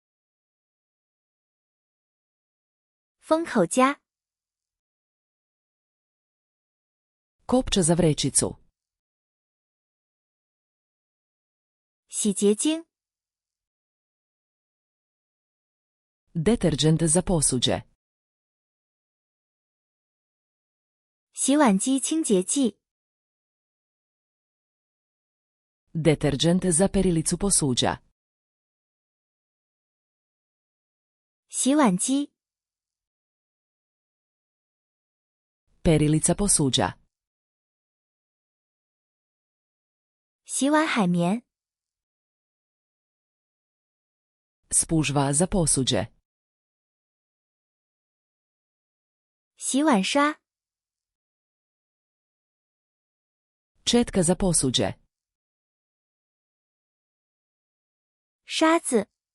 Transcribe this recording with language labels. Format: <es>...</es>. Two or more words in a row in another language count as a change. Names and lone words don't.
<zh>封口夹</zh> <hr>Kopča za vrećicu.</hr> <zh>洗洁精</zh> <hr>Deterđent za posuđe.</hr> <zh>洗碗机清洁剂</zh> <hr>Deterđent za perilicu posuđa.</hr> <zh>洗碗机</zh> <hr>Perilica posuđa.</hr> <zh>洗碗海绵</zh> <hr>Spužva za posuđe.</hr> <zh>洗碗刷</zh> <hr>Četka za posuđe.</hr> <zh>刷子</zh>